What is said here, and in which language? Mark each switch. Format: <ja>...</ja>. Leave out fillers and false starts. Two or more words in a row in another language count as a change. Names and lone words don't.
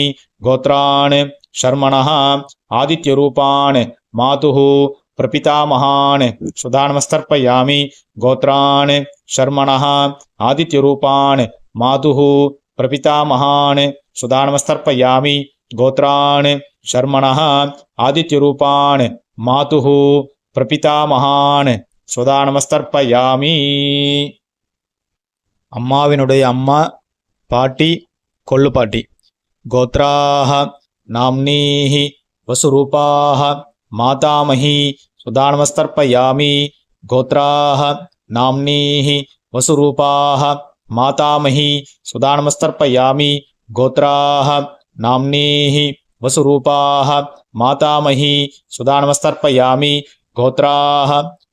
<sa>गोत्रान् शर्मणः आदित्यरूपान् मातुः प्रपितामहान् सुदानमस्तर्पयामि गोत्रान् शर्मणः आदित्यरूपान् मातुः प्रपितामहान् सुदानमस्तर्पयामि गोत्रान् शर्मणः आदित्यरूपान् मातुः प्रपितामहान् सुदानमस्तर्पयामि.</sa> <ta>அம்மாவினுடைய அம்மா, பாட்டி, கொள்ளு பாட்டி.</ta> <sa>गोत्राः नाम्नीः वसुरूपाः मातामही सुदानमस्तर्पयामि गोत्राः नाम्नीः वसुरूपाः मातामही सुदानमस्तर्पयामि गोत्राः नाम्नीः वसुरूपाः मातामही सुदानमस्तर्पयामि गोत्राः</sa>